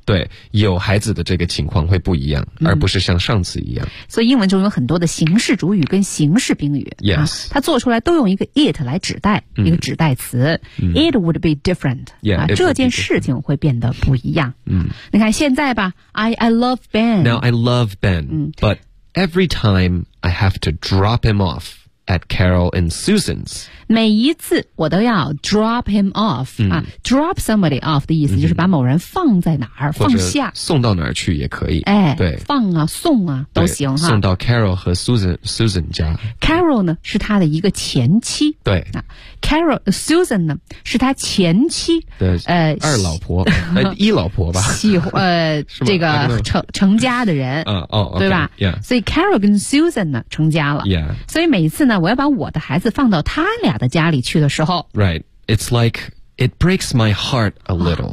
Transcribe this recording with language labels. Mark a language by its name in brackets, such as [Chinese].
[Chinese] 对，有孩子的这个情况会不一样，而不是像上次一样。所以英文中有很多的形式主语跟形式宾语 [English] ，yes，、 [Chinese] 它做出来都用一个 it 来指代，一个指代词。 [English] It would be different， yeah, [Chinese] 这件事情会变得不一样。嗯，你看现在吧 ， [English] I love Ben。 Now I love Ben， but every time I have to drop him off at Carol and Susan's. [Chinese] 每一次我都要 [English] drop him off、嗯、 [Chinese] 啊 ， [English] drop somebody off [Chinese] 的意思就是把某人放在哪儿，放下，送到哪儿去也可以。哎，对，放啊，送啊，都行哈。送到 Carol 和 Susan 家。 Carol 呢是他的一个前妻。对。啊 ，Carol Susan 呢是他前妻的二老婆，一老婆吧。这个成家的人。 [English] 哦、okay, [Chinese] 对吧、 [English] yeah. [Chinese] 所以 Carol 跟 Susan 呢成家了。 [English] Yeah. [Chinese] 所以每一次呢，我要把我的孩子放到他俩的家里去的时候 [English] Right, it's like it breaks my heart a little、